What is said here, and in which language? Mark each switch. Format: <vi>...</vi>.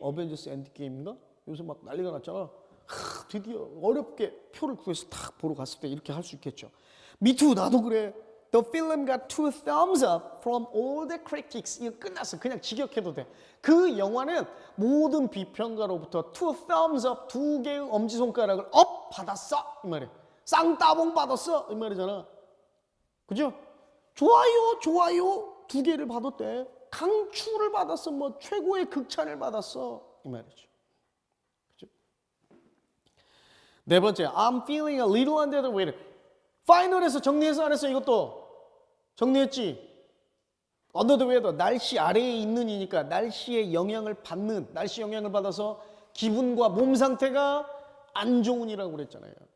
<ko>어벤져스 엔드게임인가? 요새 막 난리가 났잖아. 드디어 어렵게 표를 구해서 탁 보러 갔을 때 이렇게 할 수 있겠죠.</ko> <en>Me too,</en> <ko>나도 그래.</ko> <en>The film got 2 thumbs up from all the critics.</en> <ko>이거 끝났어. 그냥 직역해도 돼. 그 영화는 모든 비평가로부터 2 thumbs up, 2개의 엄지손가락을 업 받았어. 이 말이야. 쌍따봉 받았어. 이 말이잖아. 그죠? 좋아요, 좋아요. 2개를 받았대. 강추를 받았어. 뭐 최고의 극찬을 받았어. 이 말이죠. 그죠? 네 번째,</ko> <en>I'm feeling a little under the weather.</en> <ko>파이널에서 정리해서 안 했어. 이것도 정리했지. under the weather, 날씨 아래에 있는 이니까 날씨의 영향을 받는, 날씨 영향을 받아서 기분과 몸 상태가 안 좋은이라고 그랬잖아요.</ko>